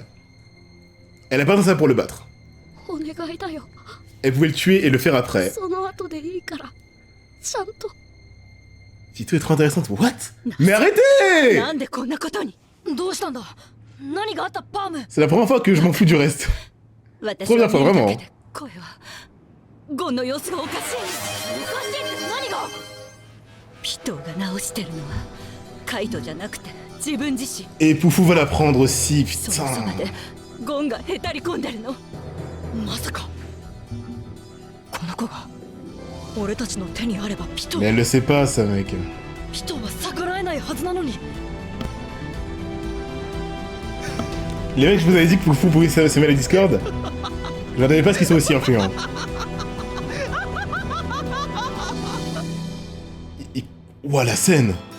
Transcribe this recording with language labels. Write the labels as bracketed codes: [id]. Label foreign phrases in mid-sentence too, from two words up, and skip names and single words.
[fr] Elle a pas fait ça pour le battre. Elle pouvait le tuer et le faire après. Pito est trop intéressante. What? Mais arrêtez! C'est la première fois que je m'en fous du reste. Première fois, vraiment. [ja] ゴンの様子がおかしい。おかしいって何が？ピトーが直してるのはカイトじゃなくて自分自身。 [fr] Et Poufou va la prendre aussi, putain. [ja] そのそばでゴンがへたり込んでるの。まさかこの子が俺たちの手にあればピトー。 [fr] Mais elle le sait pas, ça, mec. [ja] ピトーは逆らえないはずなのに。 [fr] Les mecs, je vous avais dit que Poufou pouvait se mêler à Discord. Je n'attendais pas ce qu'ils soient aussi influents. Ouah, la scène!